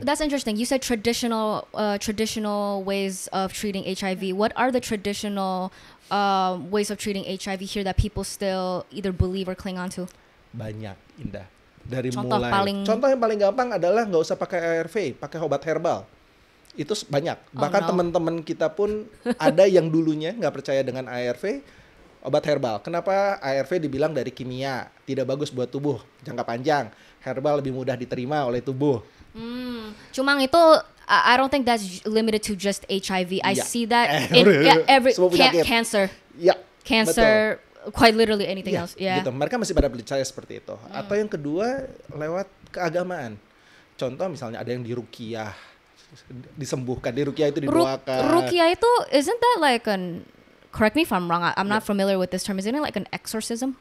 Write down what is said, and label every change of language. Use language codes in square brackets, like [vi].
[en] That's interesting. You said traditional ways of treating HIV. What are the traditional ways of treating HIV here that people still either believe or cling on to? [id] Banyak, Indah. Dari contoh yang paling gampang adalah nggak usah pakai ARV, pakai obat herbal. Itu banyak. Bahkan teman-teman kita pun ada yang dulunya nggak percaya dengan ARV, obat herbal. Kenapa ARV dibilang dari kimia, tidak bagus buat tubuh jangka panjang. Herbal lebih mudah diterima oleh tubuh. Cuma itu [en] I don't think that's limited to just HIV. I see that in every cancer. [id] Ya. Cancer, betul. [en] Quite literally anything else. Yeah. [id] Gitu. Mereka masih pada percaya seperti itu. Atau yang kedua lewat keagamaan. Contoh misalnya ada yang diruqyah, disembuhkan. Di ruqyah itu didoakan. Ruqyah itu [en] isn't that like correct me if I'm wrong. I'm not familiar with this term. Isn't it like an exorcism?